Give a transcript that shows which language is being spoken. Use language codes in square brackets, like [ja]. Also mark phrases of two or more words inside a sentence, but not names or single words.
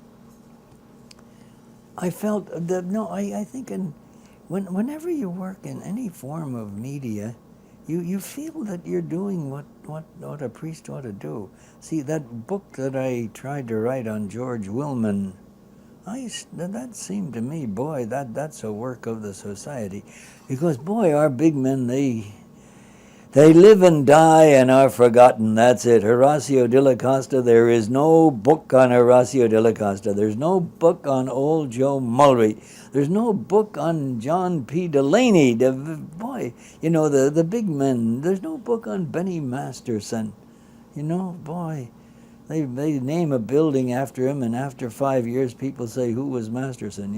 [en] I felt that, I think whenever you work in any form of media, you feel that you're doing what a priest ought to do. See, that book that I tried to write on George Willman, that seemed to me, boy, that's a work of the society. Because, boy, our big men, they live and die and are forgotten. That's it. Horacio de la Costa, there is no book on Horacio de la Costa. There's no book on old Joe Mulry. There's no book on John P. Delaney. Boy, you know, the big men. There's no book on Benny Masterson. You know, boy, they name a building after him, and after 5 years, people say, "Who was Masterson?"